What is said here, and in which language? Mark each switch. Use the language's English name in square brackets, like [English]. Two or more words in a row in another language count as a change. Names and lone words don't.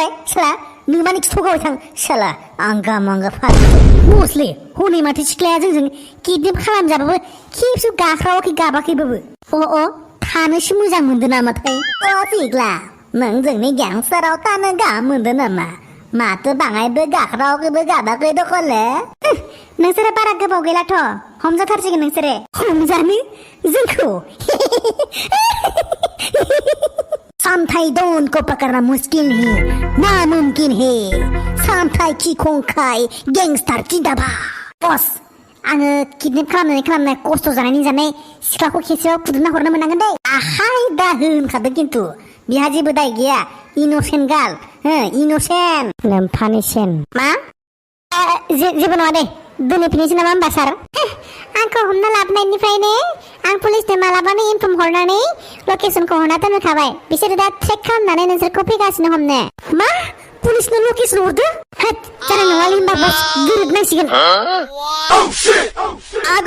[Bodo] साला नों मानि खिथ'गाबाय थां साला आंगा बसलै हनै माथो सिख्लाया जोंजों किडनेप खालामजाबाबो खेबसे गाबाखैबाबो थानोसो मोजां मोनदों नामाथाय फिग्ला नों जोंनि गेंस्टाराव थानो गाहाम मोनदों नामा माथो बाङायबो गाबाखै दखले नोंसोरो बारा गोबाव गैलाथ' हमजाथारसिगोन नोंसोरो हमजानो जोंखौ [Hindi] सामथाई डॉन को पकड़ना मुश्किल है नामुमकिन है सामथाई की [Bodo] खंखाय गेंस्टार जिंदाबाद बस आङो किडनेप खालामनाय खस्थ' जानाय सिख्लाखौ खेसेयाव खुदुमना हरनो मोननांगोन दे आहाय दा होनखादों खिन्थु बिहा जेबो दाय गैया [English] innocent girl innocent [Bodo] लोमफानि सेन मा जेबो नङा दे दोनैफिननोसै नामा होमबा सार आंखौ हमना लाबोनायनिफ्रायनो आं पुलिसनो मालाबानो इनफर्म हरनानै लकेसनखौ हरना दोनखाबाय बिसोरो दा ट्रेक खालामनानै नोंसोरखौ फैगासिनो हमनो मा पुलिसनो लकेसन हरदो जानाय नङालै होमबा बस गोरोबनांसिगोन